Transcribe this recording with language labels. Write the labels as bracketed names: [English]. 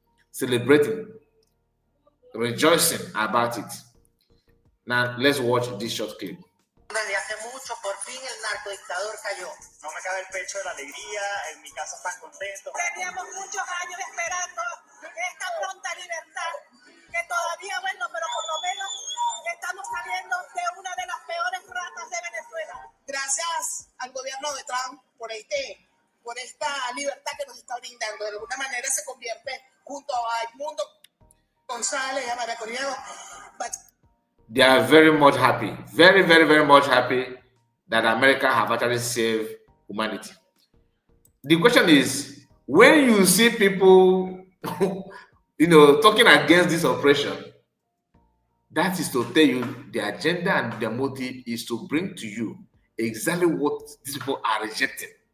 [English] Celebrating, rejoicing about it. Now let's watch this short clip. [Spanish] Desde hace mucho, por fin el narcodictador cayó. No me cabe el pecho de la alegría, en mi casa están contentos. Teníamos muchos años esperando esta pronta libertad, que todavía, bueno, pero por lo menos estamos saliendo de una de las peores ratas de Venezuela. Gracias al gobierno de Trump por esta libertad que nos está brindando. De alguna manera se convierte junto a Edmundo González y a María Corriero. [English] They are very much happy, very, very, very much happy that America have actually saved humanity. The question is, when you see people, talking against this oppression, that is to tell you the agenda and the motive is to bring to you exactly what these people are rejecting.